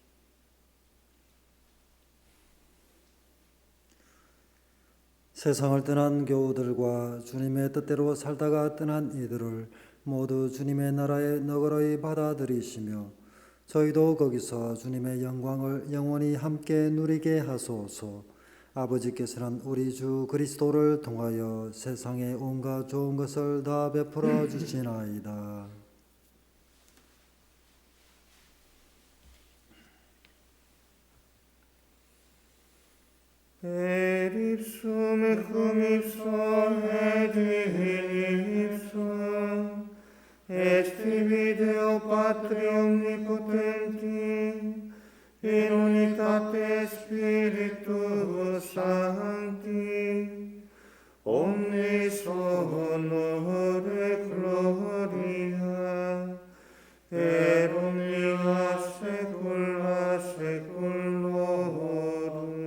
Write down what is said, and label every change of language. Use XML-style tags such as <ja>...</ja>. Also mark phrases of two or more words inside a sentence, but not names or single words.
<ko>세상을 떠난 교우들과 주님의 뜻대로 살다가 떠난 이들을 모두 주님의 나라에 너그러이 받아들이시며 저희도 거기서 주님의 영광을 영원히 함께 누리게 하소서. 아버지께서는 우리 주 그리스도를 통하여 세상의 온갖 좋은 것을 다 베풀어 주시나이다.</ko> <la>Per ipsum et cum ipsum et in ipsum et tibi Deo Patri omnipotenti in unitate Spiritus Sancti omnis honor et gloria per omnia saecula saeculorum.</la>